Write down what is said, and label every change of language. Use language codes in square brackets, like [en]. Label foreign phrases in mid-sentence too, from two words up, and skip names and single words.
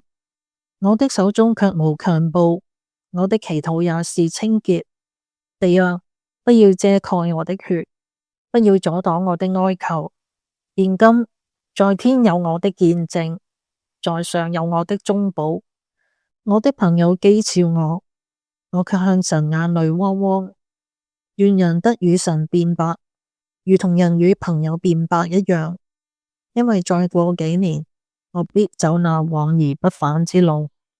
[zh] 我的手中卻無強暴，我的祈禱也是清潔。地啊，不要遮蓋我的血，不要阻擋我的哀求。現今在天有我的見證，在上有我的中保。我的朋友譏誚我，我卻向神眼淚汪汪。願人得與神辯白，如同人與朋友辯白一樣，因為再過幾年，我必走那往而不返之路。